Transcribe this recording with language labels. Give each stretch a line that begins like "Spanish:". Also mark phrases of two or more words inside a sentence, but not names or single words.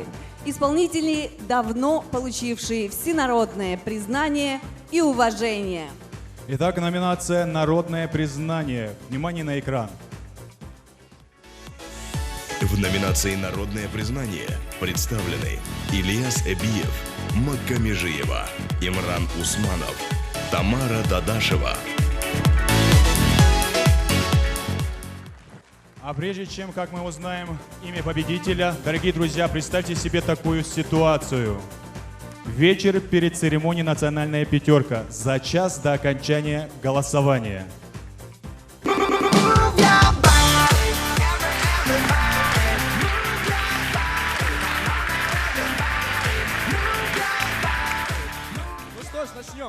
Russian: Исполнители, давно получившие всенародное признание и уважение. Итак, номинация «Народное признание». Внимание на экран. В номинации «Народное признание» представлены Ильяс Эбиев, Макка Межиева, Имран Усманов, Тамара Дадашева. А прежде чем, как мы узнаем имя победителя, дорогие друзья, представьте себе такую ситуацию. Вечер перед церемонией «Национальная пятерка» за час до окончания голосования. Ну что ж, начнем.